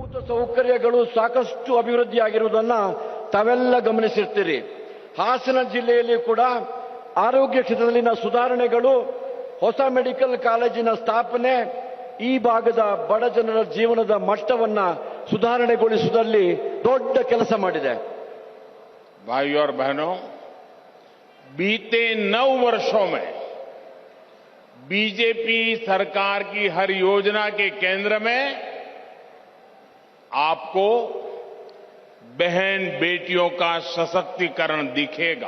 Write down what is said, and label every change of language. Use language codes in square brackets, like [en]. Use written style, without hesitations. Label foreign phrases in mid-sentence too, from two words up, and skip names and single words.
[kn] ಸೌಕರ್ಯಗಳು ಸಾಕಷ್ಟು ಅಭಿವೃದ್ಧಿಯಾಗಿರುವುದನ್ನು ತಾವೆಲ್ಲ ಗಮನಿಸಿರ್ತೀರಿ. ಹಾಸನ ಜಿಲ್ಲೆಯಲ್ಲಿ ಕೂಡ ಆರೋಗ್ಯ ಕ್ಷೇತ್ರದಲ್ಲಿನ ಸುಧಾರಣೆಗಳು, ಹೊಸ ಮೆಡಿಕಲ್ ಕಾಲೇಜಿನ ಸ್ಥಾಪನೆ ಈ ಭಾಗದ ಬಡ ಜನರ ಜೀವನದ ಮಟ್ಟವನ್ನು ಸುಧಾರಣೆಗೊಳಿಸುವುದರಲ್ಲಿ ದೊಡ್ಡ ಕೆಲಸ ಮಾಡಿದೆ. [hi] भाइयों और बहनों, बीते 9 वर्षों में बीजेपी सरकार की हर योजना के केंद्र में आपको बहन बेटियों का सशक्तिकरण दिखेगा.